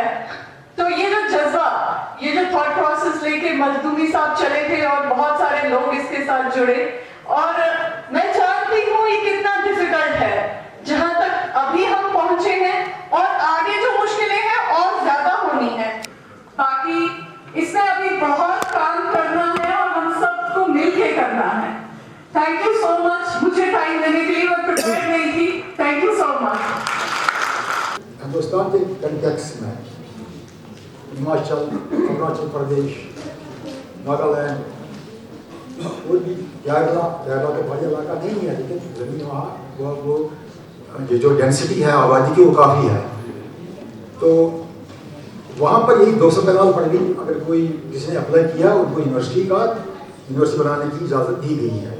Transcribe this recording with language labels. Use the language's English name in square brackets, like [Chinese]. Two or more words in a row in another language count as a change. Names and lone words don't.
[Urdu] تو یہ جو جذبہ، یہ جو [English] thought process [Urdu] لے کے مخدومی صاحب چلے تھے اور بہت سارے لوگ اس کے ساتھ جڑے، اور میں جانتی ہوں یہ کتنا ڈیفیکلٹ ہے جہاں تک ابھی ہم پہنچے ہیں، اور آگے جو مشکلیں ہیں اور زیادہ ہونی ہیں. باقی اس میں ابھی بہت کام کرنا ہے اور ہم سب کو مل کے کرنا ہے. [English] thank you so much. [Urdu] مجھے ٹائم دینے کے لیے میں پریپیئر نہیں تھی. [English] thank you so much. [Urdu] ہندوستان کے کنٹیکس میں ہماچل، اروناچل پردیش، ناگالینڈ اور بھی کیرلا تو بڑا علاقہ نہیں ہے، لیکن زمین وہاں وہ یہ جو ڈینسٹی ہے آبادی کی وہ کافی ہے. تو وہاں پر یہی 200 کنال پڑ گئی. اگر کوئی جس نے اپلائی کیا ان کو یونیورسٹی بنانے کی اجازت دی گئی ہے.